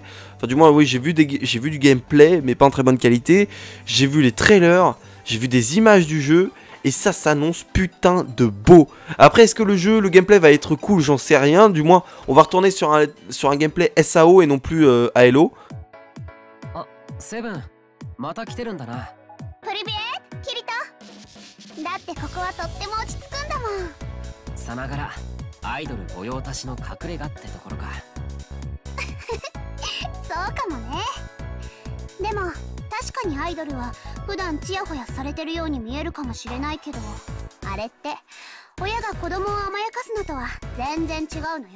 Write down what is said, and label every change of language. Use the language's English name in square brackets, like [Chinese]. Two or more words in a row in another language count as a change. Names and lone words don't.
[French] Enfin du moins oui, j'ai vu du gameplay mais pas en très bonne qualité. J'ai vu les trailers, j'ai vu des images du jeu et ça s'annonce putain de beau. Après est-ce que le gameplay va être cool, j'en sais rien. Du moins on va retourner sur un gameplay SAO et non plus ALO. [Japanese] Ah, Seven, またきてるんだな。プリビエットキリトだってここはとっても落ち着くんだもん。さながらアイドル御用達の隠れ家ってところか。そうかもね。でも確かにアイドルは普段チヤホヤされてるように見えるかもしれないけど、あれって親が子供を甘やかすのとは全然違うのよ。